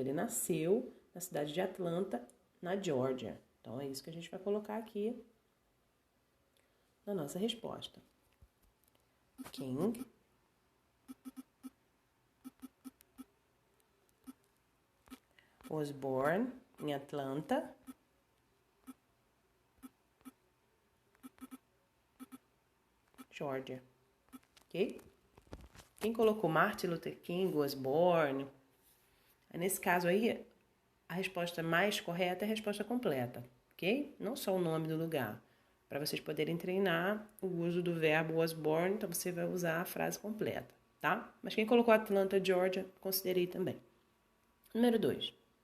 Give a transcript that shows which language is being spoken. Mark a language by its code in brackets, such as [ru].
[pt] Ele nasceu na cidade de Atlanta, na Geórgia. Então, é isso que a gente vai colocar aqui na nossa resposta. [en] King was born in Atlanta, Geórgia. Ok? [pt] Quem colocou Martin Luther King [en] was born? [pt] Nesse caso aí, a resposta mais correta é a resposta completa, ok? Não só o nome do lugar. Para vocês poderem treinar o uso do verbo [en] was born, [pt] então você vai usar a frase completa, tá? Mas quem colocou Atlanta, Georgia, considerei também. Número 2.